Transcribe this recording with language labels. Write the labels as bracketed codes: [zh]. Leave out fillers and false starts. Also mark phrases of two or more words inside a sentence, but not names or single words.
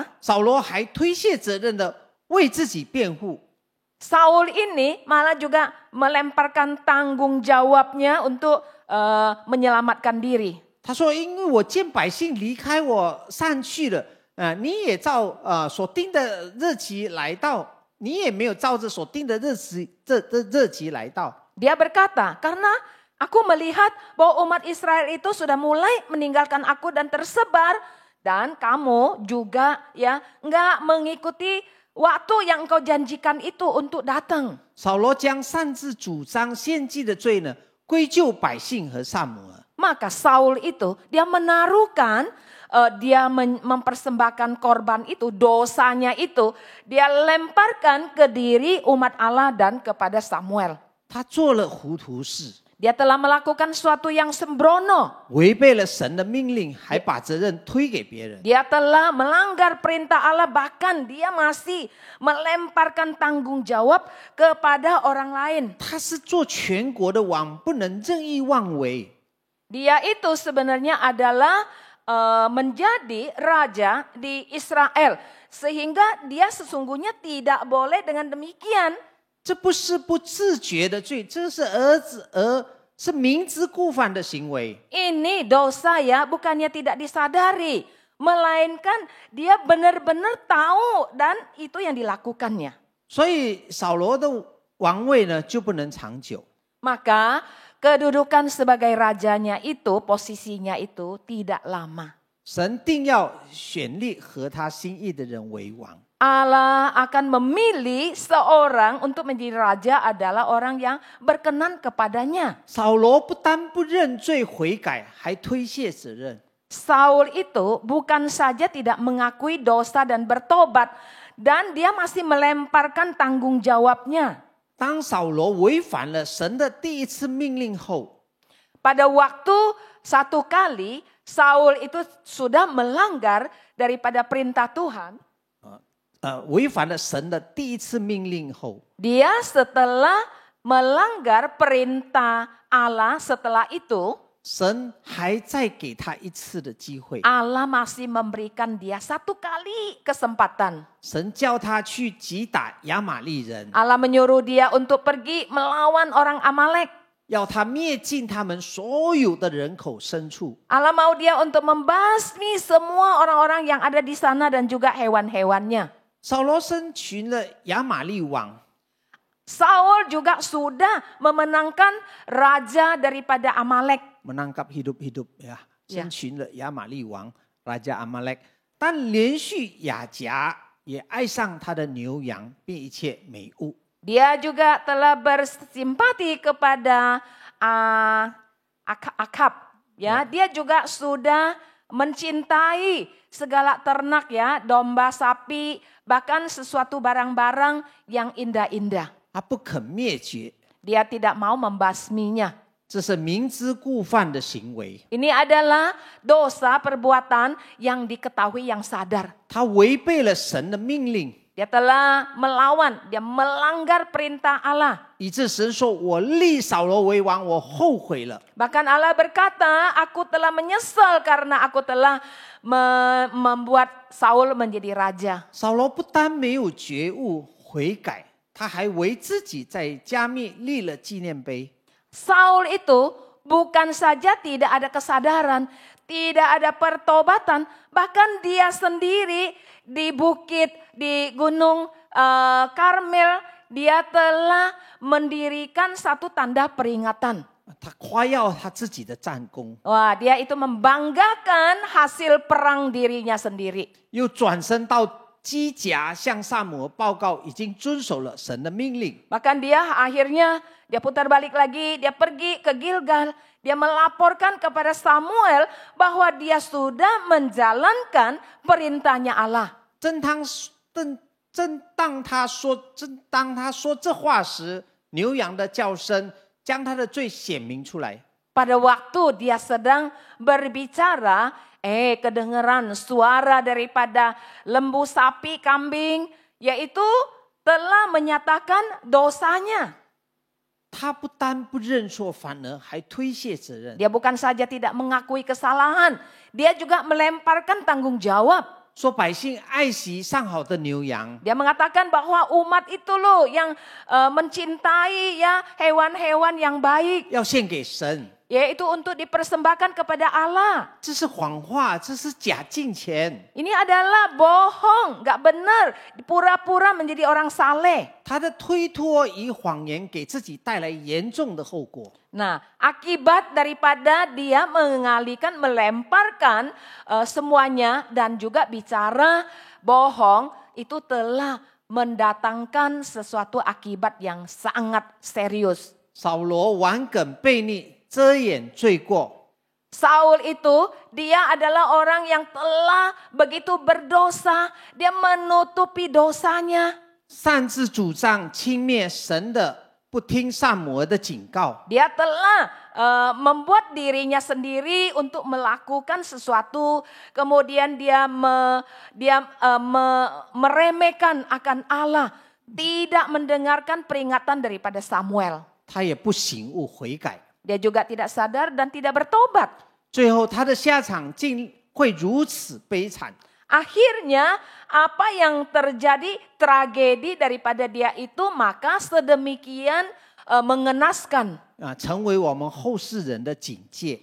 [zh] 扫罗还推卸责任的为自己辩护。 [id] Saul ini malah juga melemparkan tanggung jawabnya untuk menyelamatkan diri. [zh] 他说：“因为我见百姓离开我散去了，你也照所定的日期来到，你也没有照着所定的日期来到。” [id] Dia berkata, karena Aku melihat bahwa umat Israel itu sudah mulai meninggalkan aku dan tersebar. Dan kamu juga ya enggak mengikuti waktu yang engkau janjikan itu untuk datang. [zh] 扫罗将擅自主张献祭的罪呢，归咎百姓和撒母耳。 [id] Maka Saul itu dia menaruhkan, dia mempersembahkan korban itu, dosanya itu dia lemparkan ke diri umat Allah dan kepada Samuel. [zh] 他做了糊涂事， [id] Dia telah melakukan suatu yang sembrono. [zh] 违背了神的命令，还把责任推给别人。 [id] Dia telah melanggar perintah Allah, bahkan dia masih melemparkan tanggung jawab kepada orang lain. [zh] 他是做全国的王，不能任意妄为。 [id] Dia itu sebenarnya adalah menjadi raja di Israel. Sehingga dia sesungguhnya tidak boleh dengan demikian. [zh] 这不是不自觉的罪，这是是明知故犯的行为。 [id] Ini dosa ya, bukannya tidak disadari. Melainkan dia benar-benar tahu dan itu yang dilakukannya. [zh] 所以扫罗的王位呢就不能长久。 [id] Maka kedudukan sebagai rajanya itu, posisinya itu tidak lama. [zh] 神定要选立合他心意的人为王。 [id] Allah akan memilih seorang untuk menjadi raja adalah orang yang berkenan kepadanya. [zh] 扫罗不但不认罪悔改，还推卸责任。 [id] Saul itu bukan saja tidak mengakui dosa dan bertobat, dan dia masih melemparkan tanggung jawabnya. [zh] 当扫罗违反了神的第一次命令后， [id] Pada waktu satu kali Saul itu sudah melanggar daripada perintah Tuhan. [zh] 违反了神的第一次命令后， [id] Dia setelah melanggar perintah Allah, setelah itu [zh] 神还再给他一次的机会。 [id] Allah masih memberikan dia satu kali kesempatan. [zh] 神叫他去击打亚玛利人， [id] Allah menyuruh dia untuk pergi melawan orang Amalek. [zh] 要他灭尽他们所有的人口牲畜。 [id] Allah mau dia untuk membasmi semua orang-orang yang ada di sana dan juga hewan-hewannya. [zh] 扫罗生群了亚玛利王， [id] Saul juga sudah memenangkan raja daripada Amalek. menangkap hidup-hidup ya， Ya. [zh] 生群了亚玛利王 [id] Raja Amalek， [zh] 但连续亚甲也爱上他的牛羊，并一切美物。 [id] Dia juga telah bersimpati kepada Akab. Ya, dia juga sudah mencintai segala ternak ya, domba, sapi, bahkan sesuatu barang-barang yang indah-indah. [zh] 他不肯灭绝， [id] Dia tidak mau membasminya. [zh] 这是明知故犯的行为。 [id] Ini adalah dosa perbuatan yang diketahui, yang sadar. [zh] 他违背了神的命令， [id] Dia telah melawan, dia melanggar perintah Allah. [zh] 以致神说：“我立扫罗为王，我后悔了。” [id] Bahkan Allah berkata, aku telah menyesal karena aku telah membuat Saul menjadi raja. [zh] 扫罗不但没有觉悟悔改，他还为自己在加密立了纪念碑。 [id] Saul itu bukan saja tidak ada kesadaran, tidak ada pertobatan, bahkan dia sendiri di bukit, di gunung Karmel, dia telah mendirikan satu tanda peringatan. [zh] 他夸耀他自己的战功， [id] Wah, dia itu membanggakan hasil perang dirinya sendiri. [zh] 又转身到基甲向撒母耳报告，已经遵守了神的命令。 [id] Bahkan dia akhirnya dia putar balik lagi, dia pergi ke Gilgal. Dia melaporkan kepada Samuel bahwa dia sudah menjalankan perintahnya Allah. [zh] 正当他说这话时，牛羊的叫声将他的罪显明出来。 [id] Pada waktu dia sedang berbicara, kedengeran suara daripada lembu, sapi, kambing, yaitu telah menyatakan dosanya. [zh] 他不但不认错，反而还推卸责任。 [id] Dia bukan saja tidak mengakui kesalahan, dia juga melemparkan tanggung jawab. [zh] 说百姓爱惜上好的牛羊， [id] Dia mengatakan bahwa umat itu loh yang mencintai ya hewan-hewan yang baik. [zh] 要献给神。 [id] yaitu untuk dipersembahkan kepada Allah. [zh] 这是谎话，这是假敬虔。 [id] Ini adalah bohong, gak benar, pura-pura menjadi orang saleh. [zh] 他的推脱与谎言给自己带来严重的后果。 [id] Nah, akibat daripada dia mengalihkan, melemparkan semuanya dan juga bicara bohong, itu telah mendatangkan sesuatu akibat yang sangat serius. [zh] 扫罗顽梗悖逆，遮掩罪过。 [id] Saul itu dia adalah orang yang telah begitu berdosa, dia menutupi dosanya. [zh] 擅自主张轻蔑神的，不听撒母耳的警告。 [id] Dia telah membuat dirinya sendiri untuk melakukan sesuatu, kemudian dia meremehkan akan Allah, tidak mendengarkan peringatan daripada Samuel. [zh] 他也不醒悟悔改， [id] Dia juga tidak sadar dan tidak bertobat. [zh] 最后他的下场竟会如此悲惨。 [id] Akhirnya apa yang terjadi, tragedi daripada dia itu maka sedemikian mengenaskan. [zh] 成为我们后世人的警戒。